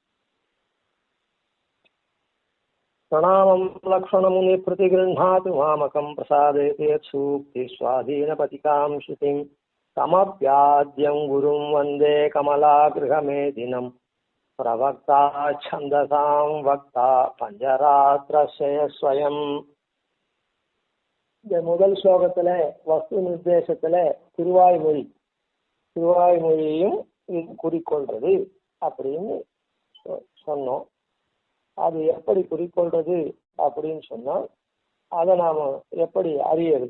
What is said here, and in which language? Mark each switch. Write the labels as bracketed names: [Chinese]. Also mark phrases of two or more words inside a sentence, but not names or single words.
[Sanskrit] प्रणामं लक्ष्मणमुनि प्रतिगृह्णातु मामकं प्रसादयति यत्सूक्तिस्वाधीनपतिकां श्रुतिं तमप्याद्यं गुरुं वन्दे कमलागृहमेदिनं प्रवक्ता छन्दसां वक्ता पञ्चरात्रस्य स्वयम्. [Tamil] இந்த முதல் ஸ்லோகத்துல வஸ்து நிர்தேசத்துல திருவாய்மொழியையும் குறிக்கொள்றது அப்படின்னு சொன்னோம். அது எப்படி குறிக்கொள்றது அப்படின்னு சொன்னா அதை நாம எப்படி அறியறது?